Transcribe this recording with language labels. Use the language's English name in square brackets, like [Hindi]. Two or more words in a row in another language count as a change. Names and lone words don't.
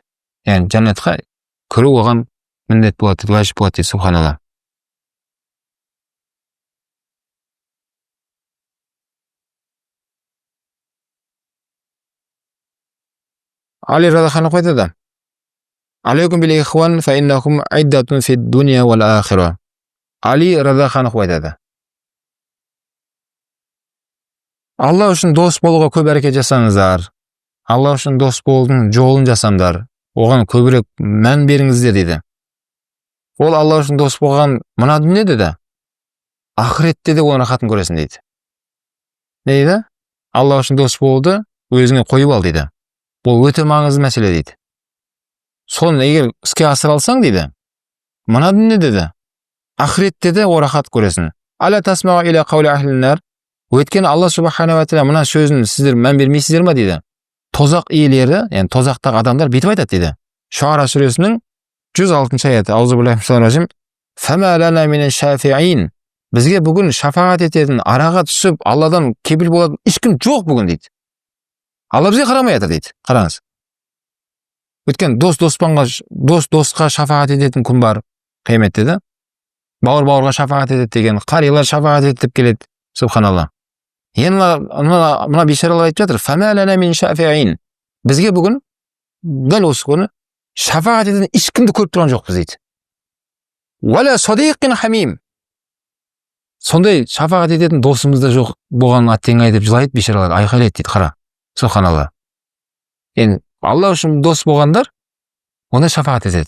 [Kazakh] Яғни жәннатқа кіру оған міндет болады дейді, важип болады дейді, субханалла. Али [Arabic] رضي الله عنه [Kazakh] айтады: [Arabic] "عليكم بالإخوان فإنهم عدة في الدنيا والآخرة." [Kazakh] Али [Arabic] رضي الله عنه [Kazakh] айтады: Алла үшін дос болуға көп әрекет жасаңыздар. Алла үшін дос болудың жолын жасаңдар. Оған көбірек мән беріңіздер дейді. Ол Алла үшін дос болған мына дүниеде де, ақыретте де оның рахатын көресің дейді. Не дейді? Алла үшін дос болуды өзіңе қойып ал дейді. Бұл өте маңызды мәселе дейді. Соны егер іске асыра алсаң дейді, мына дүниеде де, ақыретте де ол рахат көресің. [Arabic] ألا تسمعون إلى قول أهل النار. [Kazakh] Өйткені Алла [Arabic] سبحانه وتعالى [Kazakh] мына сөзін сіздер мән бермейсіздер ма дейді. Тозақ иелері, яғни тозақтағы адамдар бүйтіп айтады дейді. Шуара сүресінің 106 аяты. [Arabic] أعوذ بالله فما لنا من شافعين. [Kazakh] Бізге бүгін шафағат ететін, араға түсіп, Алладан кепіл болатын ешкім жоқ бүгін дейді. Алла бізге қарамай жатыр дейді. Қараңыз. Өйткені досқа шафағат ететін күн бар қияметте де. Бауыр-бауырға шафағат етеді деген, қарилар шафағат етіп келеді. Субханалла. Мына бейшаралар айтып жатыр. [Arabic] فما لنا من شافعين. [Kazakh] Бізге бүгін дәл осы күні шафағат ететін ешкімді көріп тұрған жоқпыз дейді. [Arabic] ولا صديق حميم. [Kazakh] Сондай шафағат ететін досымыз да жоқ болғанын аттеңай деп жылайды бейшаралар, айқайлайды дейді. Қара. Субханалла. Енді Алла үшін дос болғандар ондай шафағат етеді.